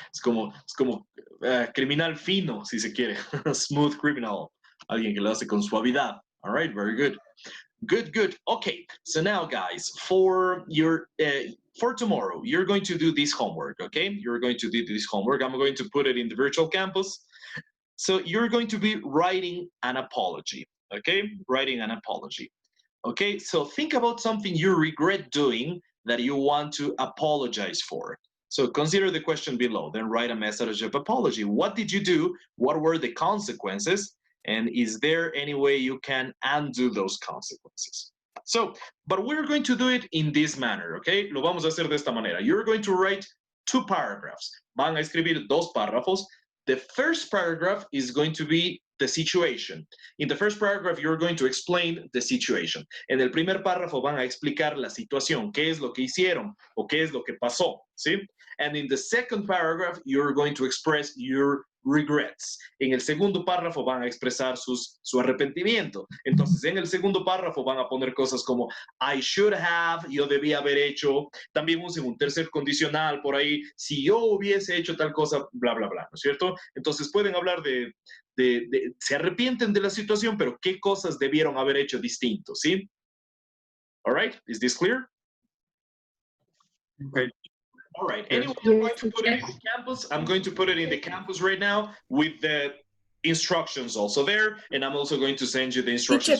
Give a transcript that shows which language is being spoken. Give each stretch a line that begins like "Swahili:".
Spanish: Es como criminal fino, si se quiere. Smooth Criminal. Alguien que lo hace con suavidad.
English: All right, very good. Good. Okay, so now guys, for tomorrow, you're going to do this homework, okay? You're going to do this homework. I'm going to put it in the virtual campus. So you're going to be writing an apology, okay? Writing an apology. Okay, so think about something you regret doing that you want to apologize for. So consider the question below, then write a message of apology. What did you do? What were the consequences? And is there any way you can undo those consequences? So, but we're going to do it in this manner, okay?
Spanish: Lo vamos a hacer de esta manera.
English: You're going to write 2 paragraphs.
Spanish: Van a escribir 2 párrafos.
English: The first paragraph is going to be the situation. In the first paragraph, you're going to explain the situation.
Spanish: En el primer párrafo van a explicar la situación, qué es lo que hicieron o qué es lo que pasó, ¿sí?
English: And in the second paragraph, you're going to express your regrets.
Spanish: En el segundo párrafo van a expresar su arrepentimiento. Entonces, en el segundo párrafo van a poner cosas como
English: I should have,
Spanish: yo debía haber hecho. También usen un tercer condicional por ahí, si yo hubiese hecho tal cosa, bla, bla, bla, ¿no es cierto? Entonces, pueden hablar se arrepienten de la situación, pero qué cosas debieron haber hecho distinto, ¿sí?
English: All right, is this clear? Okay. All right, anyway, I'm going to put it in the campus. I'm going to put it in the campus right now with the instructions also there, and I'm also going to send you the instructions.